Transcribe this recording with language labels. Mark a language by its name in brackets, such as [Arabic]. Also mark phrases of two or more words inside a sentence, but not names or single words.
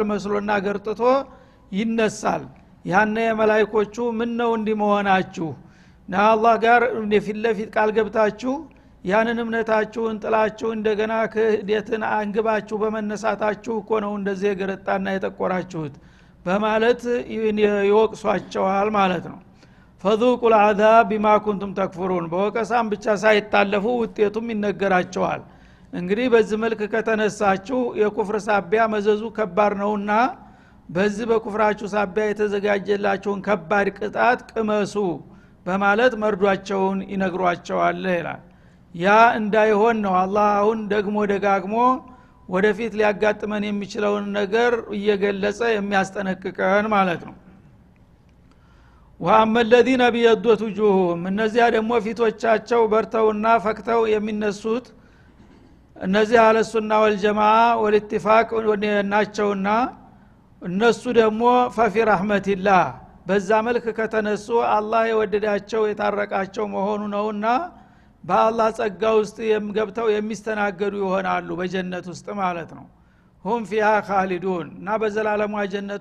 [Amharic] መስሎና ገርጥቶ ይነሳል ያነ የመላእክቶቹ ምን ነው እንዲመሆናችሁ አላህ ጋር ለፊት ለፊት ቃል ገብታችሁ ያንን እምነታችሁን ጥላችሁ እንደገና ክህደትን አንግባችሁ በመነሳታችሁ እኮ ነው እንደዚህ ገረጣና የተቆራችሁት በማለት ይወቅሷቸዋል ማለት ነው [Arabic] فذوقوا العذاب بما كنتم تكفرون [Amharic] በወቀሳም ብቻ ሳይታለፉ ውጤቱም ይነገራቸዋል እንግዲህ በዚህ መልክ ከተነሳችሁ የኩፍር ሳቢያ መዘዙ ከባድ ነውና በዚህ በኩፍራችሁ ሳቢያ የተዘጋጀላችሁን ከባድ ቅጣት ቅመሱ በማለት መርዷቸውን ይነግሯቸዋል ይላል ያ እንዳይሆን ነው አላህ አሁን ደግሞ ደጋግሞ ወደፊት ሊያጋጥመን የሚችለውን ነገር እየገለጸ የሚያስጠነቅቀን ማለት ነው [Arabic] وأما الذين بيضت وجوههم [Amharic] እነዚያ ደግሞ ፊቶቻቸው በርተውና ፈክተው የሚነሱት እነዚህ [Arabic] أهل السنة والجماعة والاتفاق [Amharic] ናቸውና እነሱ ደግሞ [Arabic] ففي رحمة الله [Amharic] በዛ መልክ ከተነሱ አላህ የወደዳቸው የታረቃቸው መሆኑ ነውና በአላህ ጸጋ ውስጥ ገብተው የሚስተናገዱ ይሆናሉ በጀነት ውስጥ ማለት ነው [Arabic] هم فيها خالدون [Amharic] እና በዘላለሙ ጀነት